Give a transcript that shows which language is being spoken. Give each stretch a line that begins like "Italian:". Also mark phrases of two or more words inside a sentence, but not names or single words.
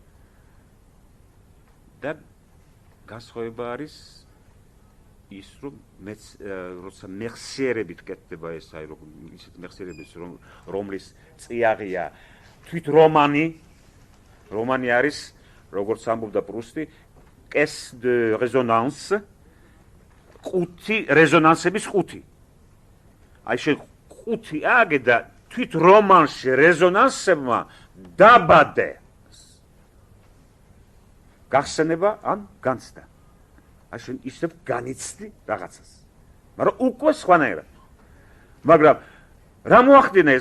Georgian: და განსხვავება არის ის რომ როცა მეხსიერებით კეთდება ეს აი ისეთ მეხსიერების რომლის წიაღია თვით რომანი არის როგორც ამბობდა პრუსტი
French: caisse de résonance
Georgian: ყუთი რეზონანსების ყუთი აი შენ ყუთი აგე და თვით რომანში რეზონანსებმა დაბადე გახსენება ან განცდა აი შენ ისევ განიცდი რაღაცას მაგრამ უკვე სხვანაირად მაგრამ რა მოახდინა ეს